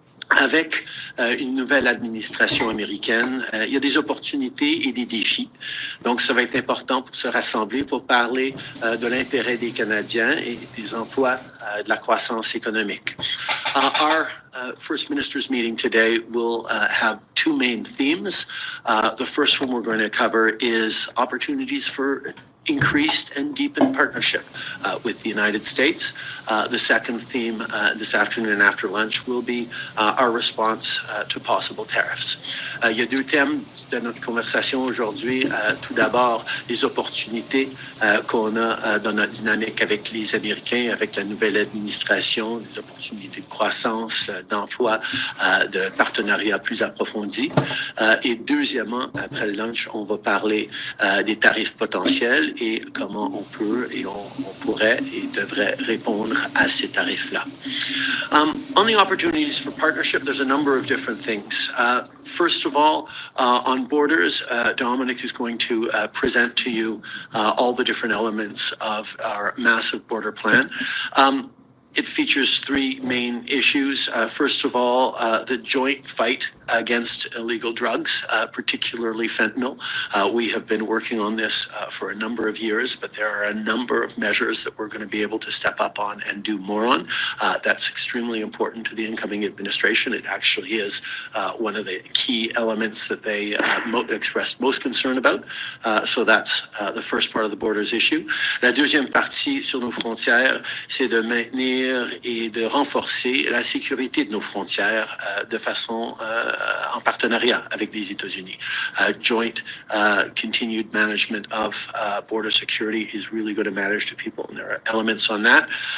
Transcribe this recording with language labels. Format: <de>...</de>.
<fr>Avec une nouvelle administration américaine, il y a des opportunités et des défis. Donc, ça va être important pour se rassembler, pour parler de l'intérêt des Canadiens et des emplois, de la croissance économique.</fr> <en>Our First Ministers meeting today will have two main themes. The first one we're going to cover is opportunities for increased and deepened partnership with the United States. The second theme this afternoon and after lunch will be our response to possible tariffs.</en> <fr>Il y a deux thèmes de notre conversation aujourd'hui. Tout d'abord, les opportunités qu'on a dans notre dynamique avec les Américains, avec la nouvelle administration, des opportunités de croissance, d'emploi, de partenariat plus approfondi. Et deuxièmement, après le lunch, on va parler des tarifs potentiels et comment on peut et on pourrait et devrait répondre à ces tarifs-là.</fr> <en>On the opportunities for partnership, there's a number of different things. First of all, on borders, Dominic is going to present to you all the different elements of our massive border plan. It features three main issues. First of all, the joint fight against illegal drugs, particularly fentanyl. We have been working on this for a number of years, but there are a number of measures that we're going to be able to step up on and do more on. That's extremely important to the incoming administration. It actually is one of the key elements that they expressed most concern about. So that's the first part of the borders issue.</en> <fr>La deuxième partie sur nos frontières, c'est de maintenir et de renforcer la sécurité de nos frontières de façon en partenariat avec les États-Unis.</fr> <en>Joint continued management of border security is really going to matter to people, and there are elements on that.</en>